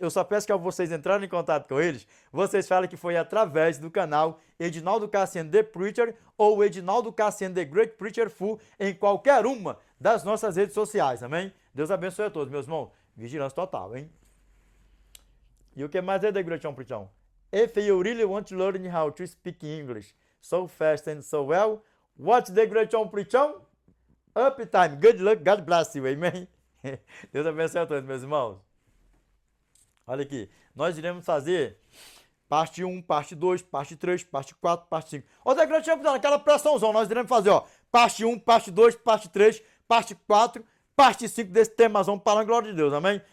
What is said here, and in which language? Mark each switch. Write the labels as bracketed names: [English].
[Portuguese] Eu só peço que ao vocês entrarem em contato com eles, vocês falem que foi através do canal Edinaldo Cassiano The Preacher ou Edinaldo Cassiano The Great Preacher Full em qualquer uma das nossas redes sociais, amém? Deus abençoe a todos, meus irmãos. Vigilância total, hein? E o que mais é The Great On Preaching? [English] If you really want to learn how to speak English so fast and so well, watch The Great On Preaching. Uptime. Good luck. God bless you. Amen. [Portuguese] Deus abençoe a todos, meus irmãos. Olha aqui. Nós iremos fazer parte 1, parte 2, parte 3, parte 4, parte 5. Ó, The Great On Preaching, aquela pressãozão. Nós iremos fazer, ó, parte 1, parte 2, parte 3, parte 4, parte 5 desse temazão para a glória de Deus. Amém?